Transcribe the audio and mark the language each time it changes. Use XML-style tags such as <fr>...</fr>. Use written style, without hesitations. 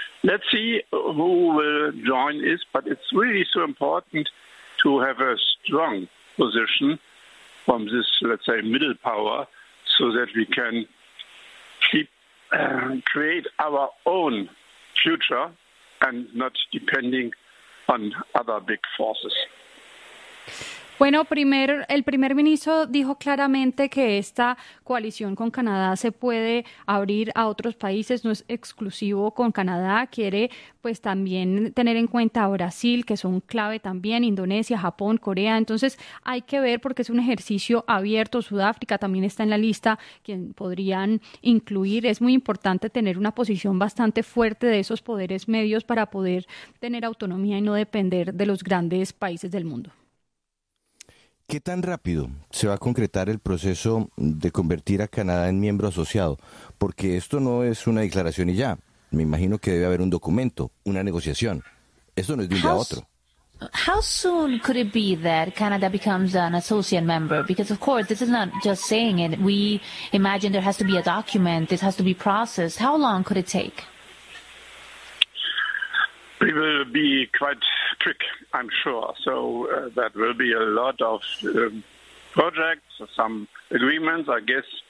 <en>Let's see who will join this, but it's really so important to have a strong position from this, let's say, middle power, so that we can keep create our own future and not depending on other big forces.</en> <es>Bueno, el primer ministro dijo claramente que esta coalición con Canadá se puede abrir a otros países, no es exclusivo con Canadá, quiere pues también tener en cuenta a Brasil, que son clave también, Indonesia, Japón, Corea. Entonces hay que ver, porque es un ejercicio abierto, Sudáfrica también está en la lista, quien podrían incluir. Es muy importante tener una posición bastante fuerte de esos poderes medios para poder tener autonomía y no depender de los grandes países del mundo. ¿Qué tan rápido se va a concretar el proceso de convertir a Canadá en miembro asociado? Porque esto no es una declaración y ya. Me imagino que debe haber un documento, una negociación. Esto no es de un día a otro.</es> <en>How soon could it be that Canada becomes an associate member? Because, of course, this is not just saying it. We imagine there has to be a document. This has to be processed. How long could it take? It will be quite quick, I'm sure. So that will be a lot of projects, some agreements, I guess.</en>